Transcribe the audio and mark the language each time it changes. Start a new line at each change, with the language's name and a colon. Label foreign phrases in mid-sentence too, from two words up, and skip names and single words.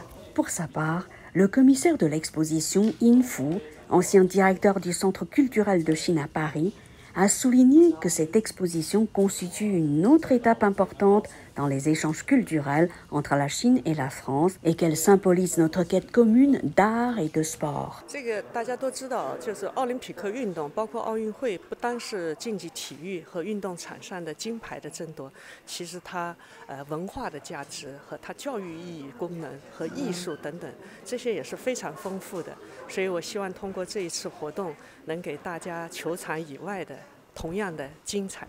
French: Pour sa part, le commissaire de l'exposition, Yin Fu, ancien directeur du Centre culturel de Chine à Paris, a souligné que cette exposition constitue une autre étape importante dans les échanges culturels entre la Chine et la France et qu'elle symbolise notre quête commune d'art et de sport.
Chinese: 这个大家都知道，就是奥林匹克运动，包括奥运会，不单是竞技体育和运动场上的金牌的争夺，其实它文化的价值和它教育意义、功能和艺术等等，这些也是非常丰富的。所以我希望通过这一次活动，能给大家球场以外的同样的精彩。